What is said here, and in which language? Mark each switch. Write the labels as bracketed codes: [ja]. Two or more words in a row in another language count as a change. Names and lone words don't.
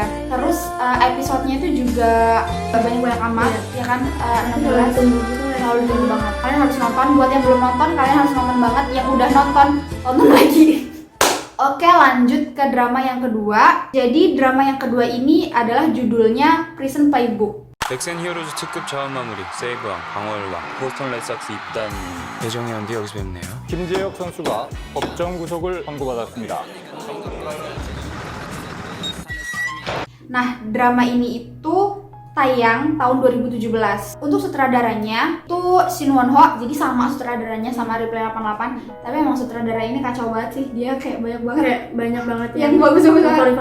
[id] Terus episodenya itu juga banyak amat, ya kan, 16. Terlalu tinggi banget. Kalian harus nonton. Buat yang belum nonton, kalian harus nonton banget. Yang udah nonton lagi. Oke, lanjut ke drama yang kedua. Jadi drama yang kedua ini adalah judulnya Prison Playbook. [ko] 넥센 히어로즈 특급 자원 마무리, 세이브왕, 방어왕, 보스턴 레드삭스 입단 배정현도 여기서 뵙네요. 김재혁 선수가 법정 구속을 선고받았습니다. [id] Nah, drama ini itu tayang tahun 2017. Untuk sutradaranya tuh Shin Won Ho, jadi sama sutradaranya sama Replay 88. Tapi emang sutradara ini kacau banget sih. Dia kayak banyak banget yang bagus-bagus banget.